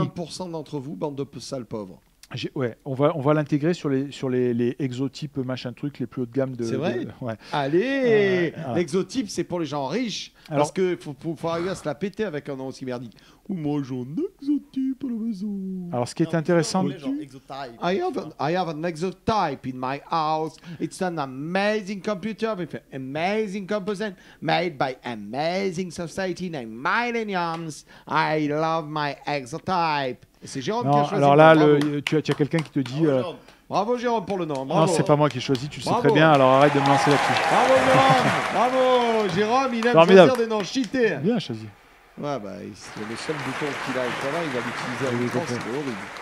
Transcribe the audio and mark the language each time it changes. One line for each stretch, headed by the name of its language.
French: 1% d'entre vous, bande de sales pauvres. Ouais, on va l'intégrer sur les exotypes machin truc les plus haut de gamme de. C'est vrai. Ouais. Allez, l'exotype c'est pour les gens riches. Alors, parce que faut arriver à se la péter avec un nom aussi merdique. Ou moi j'ai un exotype à la maison. Alors ce qui est intéressant.
English: I have an exotype in my house. It's an amazing computer with an amazing component made by amazing society named Millenniums. I love my exotype.
French: C'est Jérôme qui a choisi. Alors là, tu as quelqu'un qui te dit. Bravo Jérôme pour le nom. Bravo. Non, c'est pas moi qui ai choisi, tu le sais très bien, alors arrête de me lancer là-dessus. Bravo Jérôme. Bravo Jérôme, il aime choisir des noms cheatés. Bien choisi. Ouais, bah, c'est le seul bouton qu'il a il va l'utiliser à l'écran, c'est horrible.